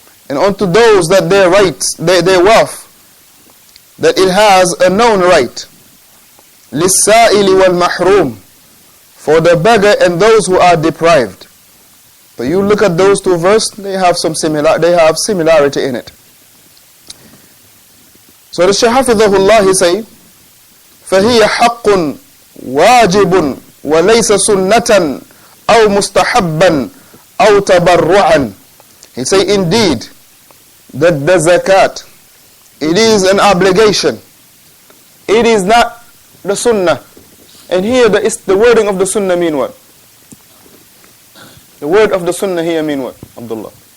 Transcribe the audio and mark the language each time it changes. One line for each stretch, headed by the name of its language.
English: And unto those that their rights, their wealth, that it has a known right.
Arabic: لِلسَّائِلِ وَالْمَحْرُومِ,
English: for the beggar and those who are deprived. But you look at those two verses, they have similarity in it. So the Shaykh Hafidhahullah, he say,
Arabic: فَهِيَ حَقٌّ وَاجِبٌ وَلَيْسَ سُنَّةً أَوْ مُسْتَحَبًّا أَوْ تَبَرُّعًا.
English: He say, indeed, that the zakat, it is an obligation. It is not the sunnah. And here the wording of the sunnah mean what? The word of the sunnah here mean what? Abdullah.